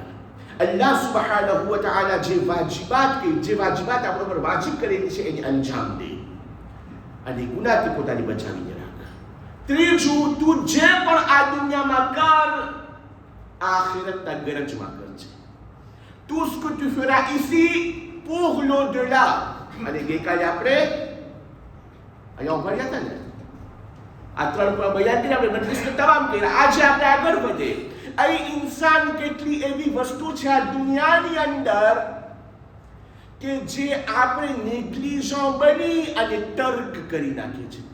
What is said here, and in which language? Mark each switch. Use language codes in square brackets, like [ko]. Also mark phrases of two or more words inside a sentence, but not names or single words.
[ar] الله سبحانه وتعالى [gu] જે વાજિબાત આપણા પર વાજિબ કરેલી છે એને અંજામ દે, અને ગુનાહથી પોતાને બચાવીને રાખ. ત્રીજું, તું જે પણ આ દુનિયામાં કર, આખિરતના ગરજમાં કરજે. [fr] tout ce que tu feras ici pour l'au-delà. [gu] અને ગઈકાલે આપણે અહીંયા ઉભા રહ્યા હતા ને, આ ત્રણ બયાન કરી આપણે મજલિસને તમામ કર્યા. આજે આપણે આગળ વધે. એ ઇન્સાન કેટલી એવી વસ્તુ છે આ દુનિયાની અંદર કે જે આપણે નેગ્લિજન્ટ બની અને તર્ક કરી નાખીએ છીએ.